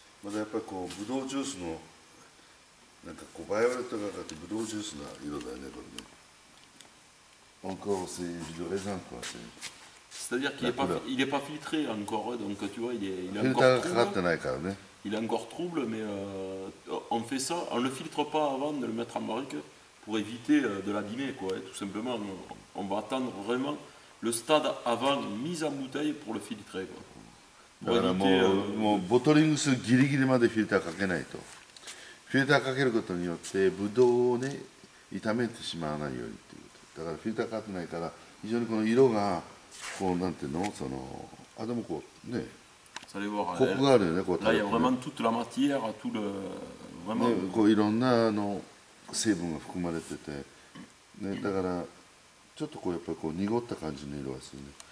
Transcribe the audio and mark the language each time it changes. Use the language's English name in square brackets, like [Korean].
[Japanese] だやっぱりこうブドウジュースのなんかこうバイオレットがかってブドウジュースな色だよねこれね。 [French] Encore c'est du raisin quoi. C'est-à-dire qu'il n'est pas filtré encore, donc tu vois, il est encore trouble. Il est encore trouble, mais on fait ça, on ne le filtre pas avant de le mettre en barrique pour éviter de l'abîmer, quoi. Tout simplement, on va attendre vraiment le stade avant mise en bouteille pour le filtrer, quoi. [Japanese] だからもうボトリング数ギリギリまでフィルターかけないと。フィルターかけることによってブドウをね傷めてしまわないようにっていうこと。だからフィルターかかってないから非常にこの色がこうなんていうのそのでもこうね。コクがあるよねこう。 [French] Là il y a vraiment toute la matière, tout le vraiment. [Japanese] ねこういろんな成分が含まれててねだからちょっとこうやっぱりこう濁った感じの色がするね。